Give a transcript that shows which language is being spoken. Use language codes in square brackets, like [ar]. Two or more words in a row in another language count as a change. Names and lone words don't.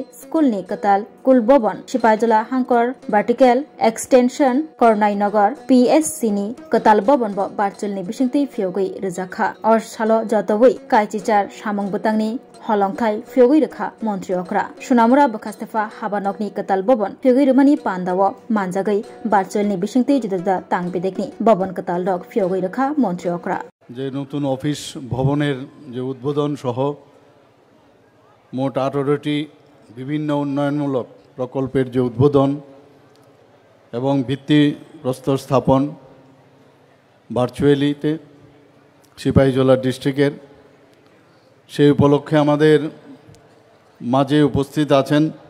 [trp] School ni katal kul bobon Sipaijula Hankor [en] Vertical Extension [trp] Kornai Nagar PSC ni katal bobon bo virtual ni bisingtei fiogoi rejakha or salo jotowoi kaichichar samong butangni holongthai fiogoi rekha montriokra Sunamura bakastefa habanokni katal bobon fiogoi rumani pandawo manjagai virtual ni bisingtei judada tang bedekni bobon katal rok fiogoi rekha montriokra [bn] যে নতুন অফিস ভবনের যে উদ্বোধন সহ মোট 18টি বিভিন্ন উন্নয়নমূলক প্রকল্পের যে উদ্বোধন এবং ভিত্তিপ্রস্তর স্থাপন ভার্চুয়ালিতে সিপাহীজলা ডিস্ট্রিক্টের সেই উপলক্ষে আমাদের মাঝে উপস্থিত আছেন